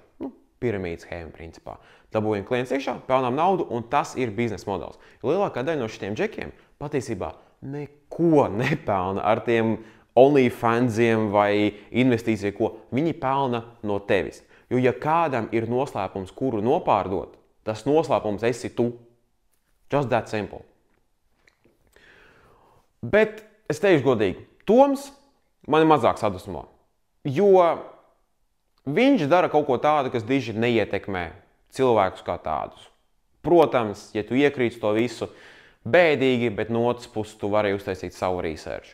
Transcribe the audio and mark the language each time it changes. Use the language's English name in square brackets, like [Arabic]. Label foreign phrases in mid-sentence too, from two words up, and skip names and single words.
[Latvian] Piramīdas schēma, principā. Dabūjam klients iekšā, pelnām naudu, un tas ir biznesa modelis. Jo lielākā daļa no šitiem džekiem patiesībā neko nepelna ar tiem OnlyFansiem vai investīciju, ko viņi pelna no tevis. Jo ja kādam ir noslēpums, kuru nopārdot, tas noslēpums esi tu. [English] Just that simple. [Latvian] Bet es teikšu godīgi, Toms mani mazāk sadusmo, jo viņš dara kaut ko tādu, kas diži neietekmē cilvēkus kā tādus. Protams, ja tu iekrīti to visu, bēdīgi, bet no otras puses tu vari uztaisīt savu research.